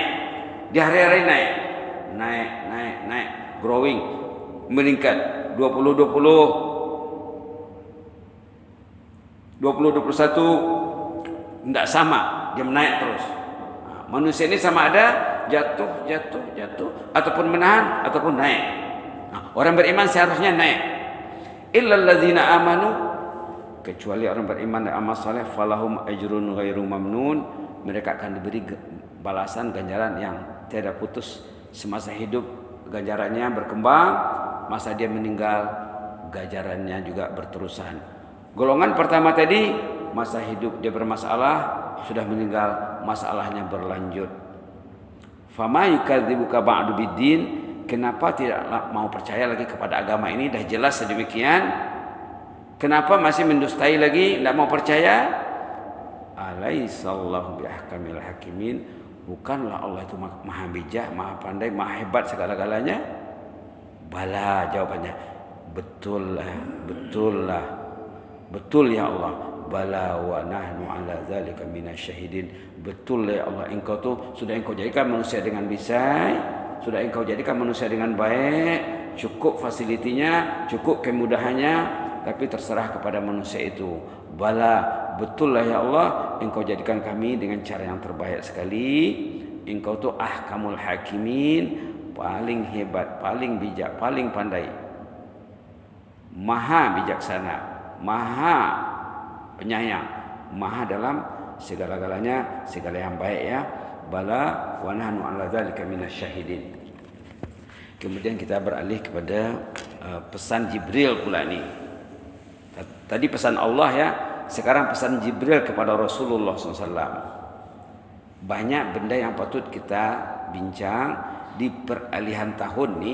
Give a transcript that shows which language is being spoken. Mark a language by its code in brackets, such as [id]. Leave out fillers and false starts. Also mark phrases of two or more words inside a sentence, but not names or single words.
[ms] Dia hari-hari naik, growing, meningkat 2021 tidak sama, dia menaik terus. Manusia ini sama ada jatuh ataupun menahan ataupun naik. Orang beriman seharusnya naik. [ar] إلا الذين آمنوا, [ms] kecuali orang beriman dan amal saleh, [ar] فلهم أجر غير ممنون, [ms] mereka akan diberi balasan ganjaran yang tiada putus semasa hidup. Ganjarannya berkembang, masa dia meninggal ganjarannya juga berterusan. Golongan pertama tadi, masa hidup dia bermasalah, sudah meninggal masalahnya berlanjut. [ar] فما يكذبك بعد بالدين, [ms] kenapa tidak mau percaya lagi kepada agama ini? Dah jelas sedemikian, kenapa masih mendustai lagi, tidak mau percaya? [ar] أليس الله بأحكم الحاكمين, [ms] bukanlah Allah itu maha bijak, maha pandai, maha hebat segala-galanya? Bala, jawabannya, betul ya Allah. [ar] بلى ونحن على ذلك من الشاهدين. [ms] Betul ya Allah, engkau sudah engkau jadikan manusia dengan bisai, sudah engkau jadikan manusia dengan baik, cukup fasilitinya, cukup kemudahannya, tapi terserah kepada manusia itu. Bala, betul lah ya Allah, engkau jadikan kami dengan cara yang terbaik sekali. Engkau tu [ar] أحكم الحاكمين, [ms] paling hebat, paling bijak, paling pandai, maha bijaksana, maha penyayang, maha dalam segala-galanya, segala yang baik ya. [ar] بلى ونحن على ذلك من الشاهدين. [ms] Kemudian kita beralih kepada pesan Jibril pula ni. Tadi pesan Allah ya, sekarang pesan Jibril kepada Rasulullah SAW. Banyak benda yang patut kita bincang di peralihan tahun ni.